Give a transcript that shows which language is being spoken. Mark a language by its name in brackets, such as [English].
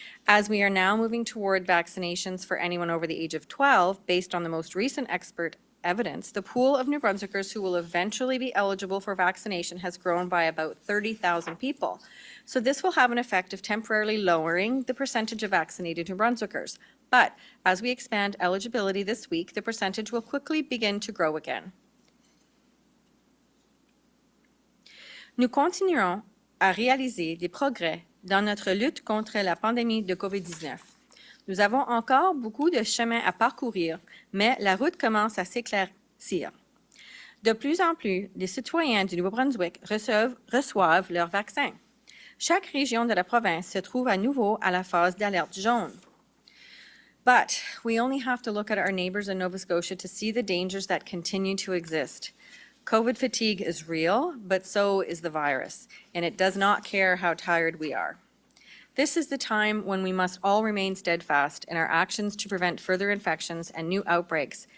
[English] As we are now moving toward vaccinations for anyone over the age of 12, based on the most recent expert evidence, the pool of New Brunswickers who will eventually be eligible for vaccination has grown by about 30,000 people. So this will have an effect of temporarily lowering the percentage of vaccinated New Brunswickers. But as we expand eligibility this week, the percentage will quickly begin to grow again. [French] Nous continuerons à réaliser des progrès dans notre lutte contre la pandémie de COVID-19. Nous avons encore beaucoup de chemin à parcourir, mais la route commence à s'éclaircir. De plus en plus, les citoyens du Nouveau-Brunswick reçoivent leur vaccin. Chaque région de la province se trouve à nouveau à la phase d'alerte jaune. [English] But we only have to look at our neighbors in Nova Scotia to see the dangers that continue to exist. COVID fatigue is real, but so is the virus, and it does not care how tired we are. This is the time when we must all remain steadfast in our actions to prevent further infections and new outbreaks.